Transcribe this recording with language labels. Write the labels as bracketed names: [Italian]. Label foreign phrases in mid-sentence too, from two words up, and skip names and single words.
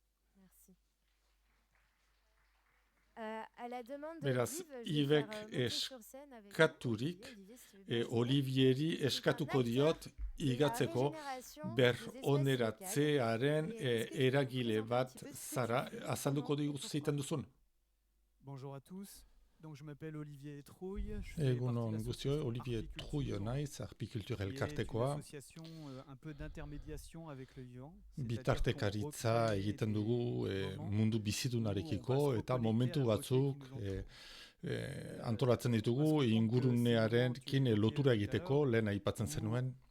[Basque] Beraz, Ibek eskaturik, Olivieri eskatuko diot igatzeko beroneratzearen eragile bat zara, azalduko zeiten duzun. [French] Bonjour à tous. Donc, je m'appelle Olivier Trouille. [Basque] Egunon guztioi, Olivier Trouille naiz, Arpikultur elkartekoa. Bitartekaritza egiten dugu mundu bizidunarekiko, eta momentu batzuk antolatzen ditugu ingurunearekin lotura egiteko, lehen aipatzen zenuen.